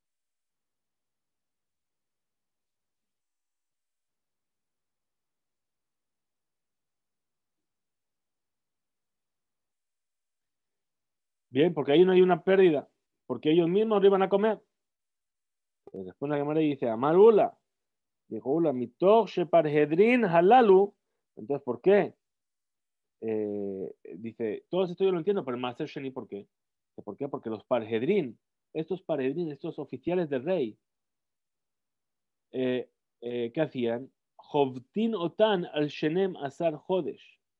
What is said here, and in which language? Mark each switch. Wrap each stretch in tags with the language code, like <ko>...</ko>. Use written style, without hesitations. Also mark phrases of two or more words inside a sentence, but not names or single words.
<es>Bien, porque ahí no hay una pérdida, porque ellos mismos lo iban a comer. Pues después la Gemara dice,</es> <he>אמר עולא,</he> <es>dijo Ula,</es> <he>מתוך שפרהדרין הללו.</he> <es>Entonces, ¿por qué? Dice, todo esto yo lo entiendo, pero el</es> <he>מעשר שני,</he> <es>¿por qué? ¿Por qué? Porque los parhedrin, estos oficiales del rey, eh, ¿qué hacían?</es> <he>חובטין אותן על שנים עשר חודש.</he>